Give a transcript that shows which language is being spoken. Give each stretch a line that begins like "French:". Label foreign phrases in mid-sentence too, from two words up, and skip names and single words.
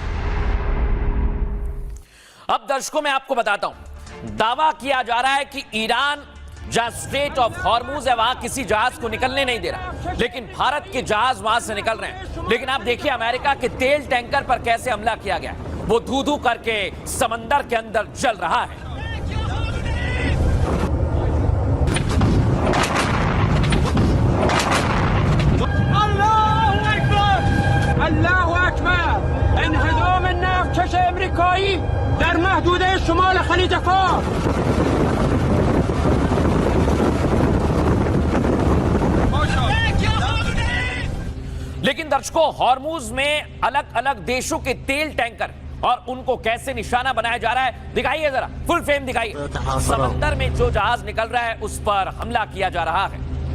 Hindi: अब दर्शकों मैं आपको बताता हूं, दावा किया जा रहा है कि ईरान जहां स्ट्रेट ऑफ हॉर्मुज है वहां किसी जहाज को निकलने नहीं दे रहा, लेकिन भारत के जहाज वहां से निकल रहे हैं। लेकिन आप देखिए अमेरिका के तेल टैंकर पर कैसे हमला किया गया, वो धू धू करके समंदर के अंदर जल रहा है।
Arabic: الله أكبر
Persian: انهزام النفط امریکایی در محدوده شمال خلیج فارس.
Hindi: लेकिन दर्शकों, हॉर्मुज में अलग अलग देशों के तेल टैंकर और उनको कैसे निशाना बनाया जा रहा है, दिखाइए जरा,
English: full frame
Hindi: दिखाइए। समंदर में जो जहाज निकल रहा है उस पर हमला किया जा रहा है।